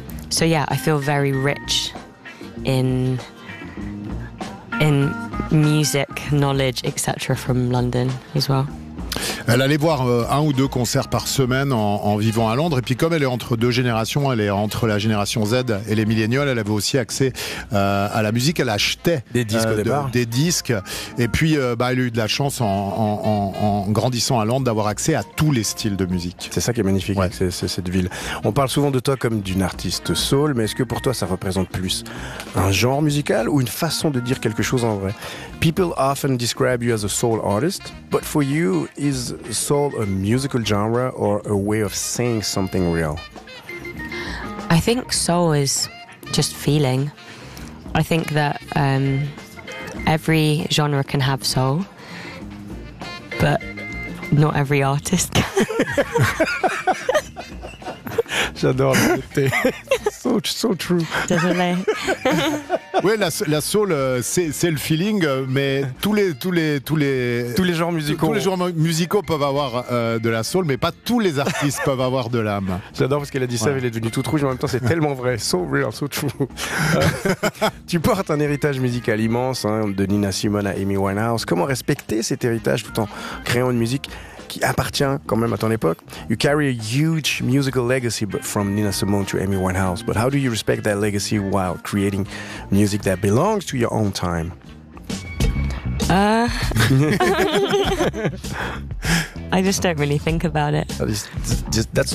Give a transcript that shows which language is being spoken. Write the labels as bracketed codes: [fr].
[en] So yeah, I feel very rich in music knowledge, etc. from London as well. [fr] Elle allait voir un ou deux concerts par semaine en vivant à Londres. Et puis comme elle est entre deux générations, elle est entre la génération Z et les millénials, elle avait aussi accès à la musique. Elle achetait des disques, des disques. Et puis elle a eu de la chance en grandissant à Londres d'avoir accès à tous les styles de musique. C'est ça qui est magnifique, ouais. C'est cette ville. On parle souvent de toi comme d'une artiste soul, mais est-ce que pour toi ça représente plus un genre musical ou une façon de dire quelque chose en vrai? [en] People often describe you as a soul artist, but for you, is soul a musical genre or a way of saying something real? I think soul is just feeling. I think that every genre can have soul, but not every artist can. [fr] J'adore le côté. [en] So true. [fr] Désolé. Oui, la soul, c'est le feeling, mais tous les genres musicaux. Tous les genres musicaux peuvent avoir de la soul, mais pas tous les artistes peuvent avoir de l'âme. J'adore parce qu'elle a dit ça, ouais. Elle est devenue toute rouge, mais en même temps, c'est tellement vrai. [en] So real, so true. [fr] Tu portes un héritage musical immense, hein, de Nina Simone à Amy Winehouse. Comment respecter cet héritage tout en créant une musique qui appartient quand même à ton époque? [en] You carry a huge musical legacy from Nina Simone to Amy Winehouse, but how do you respect that legacy while creating music that belongs to your own time? I just don't really think about it. That's the best